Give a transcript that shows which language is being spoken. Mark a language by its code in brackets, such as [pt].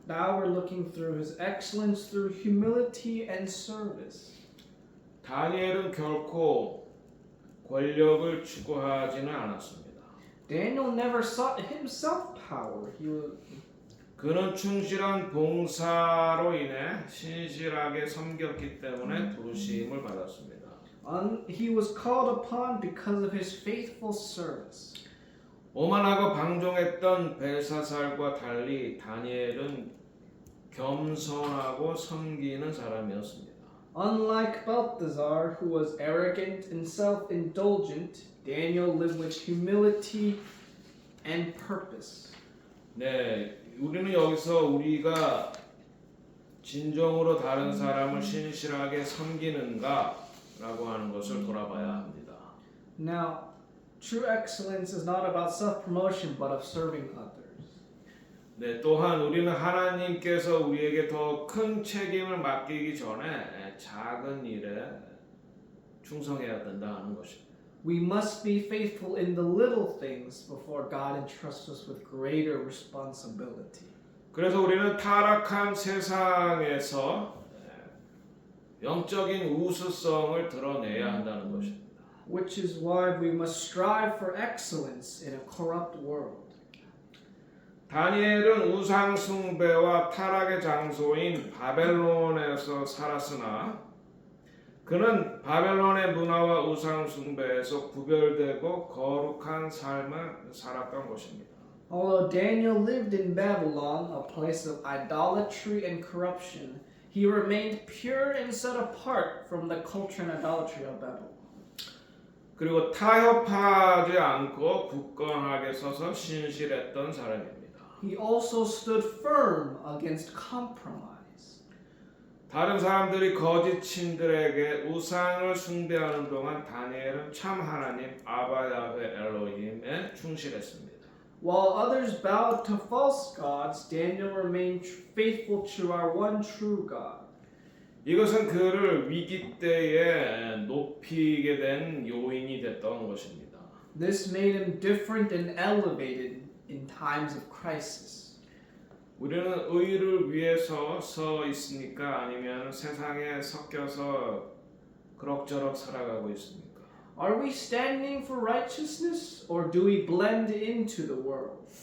[en] Now we're looking through his excellence through humility and service. [ko] 다니엘은 결코 권력을 추구하지는 않았습니다. [en] Daniel never sought himself power. [ko] 그는 충실한 봉사로 인해 신실하게 섬겼기 때문에 부르심을 받았습니다. [en] He was called upon because of his faithful service. [ko] 오만하고 방종했던 벨사살과 달리 다니엘은 겸손하고 섬기는 사람이었습니다. [en] Unlike Balthazar, who was arrogant and self-indulgent, Daniel lived with humility and purpose. [ko] 네, 우리는 여기서 우리가 진정으로 다른 사람을 신실하게 섬기는가라고 하는 것을 돌아봐야 합니다. [en] Now, true excellence is not about self-promotion, but of serving others. [ko] 네, 또한 우리는 하나님께서 우리에게 더 큰 책임을 맡기기 전에 작은 일에 충성해야 된다 하는 것입니다. [en] We must be faithful in the little things before God entrusts us with greater responsibility. [ko] 그래서 우리는 타락한 세상에서 영적인 우수성을 드러내야 한다는 것입니다. [en] Which is why we must strive for excellence in a corrupt world. [ko] 다니엘은 우상 숭배와 타락의 장소인 바벨론에서 살았으나 그는 바벨론의 문화와 우상 숭배에서 구별되고 거룩한 삶을 살았던 것입니다. [en] Although Daniel lived in Babylon, a place of idolatry and corruption, he remained pure and set apart from the culture and idolatry of Babylon. [ko] 그리고 타협하지 않고 굳건하게 서서 신실했던 사람입니다. [en] He also stood firm against compromise. [ko] 다른 사람들이 거짓 신들에게 우상을 숭배하는 동안 다니엘은 참 하나님 아바 야훼 엘로힘에 충실했습니다. [en] While others bowed to false gods, Daniel remained faithful to our one true God. [ko] 이것은 그를 위기 때에 높이게 된 요인이 됐던 것입니다. [en] This made him different and elevated in times of crisis. [ko] 우리는 의를 위해서 서 있습니까? 아니면 세상에 섞여서 그럭저럭 살아가고 있습니까? [en] Are we standing for righteousness or do we blend into the world?